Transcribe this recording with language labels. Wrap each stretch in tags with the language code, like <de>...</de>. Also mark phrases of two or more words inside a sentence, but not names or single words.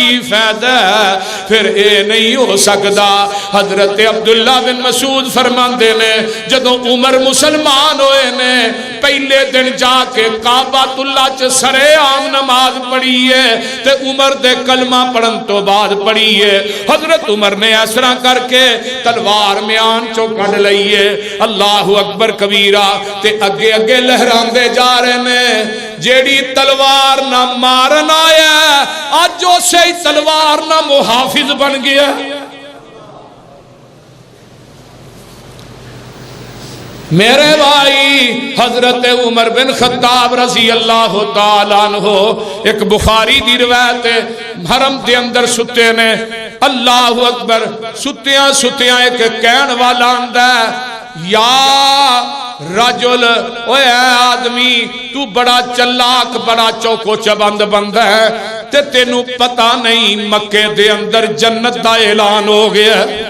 <pa>ਫ਼ਾਇਦਾ ਫਿਰ ਯੇ ਨਹੀਂ ਹੋ ਸਕਤਾ ਹਜ਼ਰਤ ਅਬਦੁੱਲਾ ਬਿਨ ਮਸਊਦ ਫ਼ਰਮਾਂਦੇ ਨੇ ਜਦੋਂ ਉਮਰ ਮੁਸਲਮਾਨ ਹੋਏ ਨੇ ਪਹਿਲੇ ਦਿਨ ਜਾ ਕੇ ਕਾਬਾਤੁੱਲਾ ਚ ਸਰੇਆਮ ਨਮਾਜ਼ ਪੜ੍ਹੀ ਹੈ ਤੇ ਉਮਰ ਦੇ ਕਲਮਾ ਪੜ੍ਹਨ ਤੋਂ ਬਾਅਦ ਪੜ੍ਹੀ ਹੈ ਹਜ਼ਰਤ ਉਮਰ ਨੇ ਇਸ ਤਰ੍ਹਾਂ ਕਰਕੇ ਤਲਵਾਰ ਮਿਆਨ ਚੋਂ ਕੱਢ ਲਈ ਹੈ</pa> <ar>الله أكبر كبيرا</ar> <pa>ਤੇ ਅੱਗੇ ਅੱਗੇ ਲਹਿਰਾਂਦੇ ਜਾ ਰਹੇ ਨੇ ਜਿਹੜੀ ਤਲਵਾਰ ਨਾ ਮਾਰਨ ਆਇਆ ਅੱਜ ਉਸੇ ਹੀ ਤਲਵਾਰ ਨਾ ਮੁਹਾਫ਼ਿਜ਼ ਬਣ ਗਿਆ ਮੇਰੇ ਭਾਈ ਹਜ਼ਰਤ ਉਮਰ ਬਿਨ ਖ਼ੱਤਾਬ</pa> <ar>رضي الله تعالى عنه</ar> <pa>ਇੱਕ ਬੁਖ਼ਾਰੀ ਦੀ ਰਿਵਾਇਤ ਹੈ ਹਰਮ ਦੇ ਅੰਦਰ ਸੁੱਤੇ ਨੇ</pa> <ar>الله أكبر</ar> <pa>ਸੁੱਤਿਆਂ ਸੁੱਤਿਆਂ ਇੱਕ ਕਹਿਣ ਵਾਲਾ ਆਂਹਦਾ</pa> <ar>يا رجل</ar> <pa>ਓਏ ਆਦਮੀ ਤੂੰ ਬੜਾ ਚਲਾਕ ਬੜਾ ਚੌਕੋ ਚਬੰਦ ਬੰਦਾ ਹੈ ਤੇ ਤੈਨੂੰ ਪਤਾ ਨਹੀਂ ਮੱਕੇ ਦੇ ਅੰਦਰ ਜੰਨਤ ਦਾ ਐਲਾਨ ਹੋ ਗਿਆ</pa>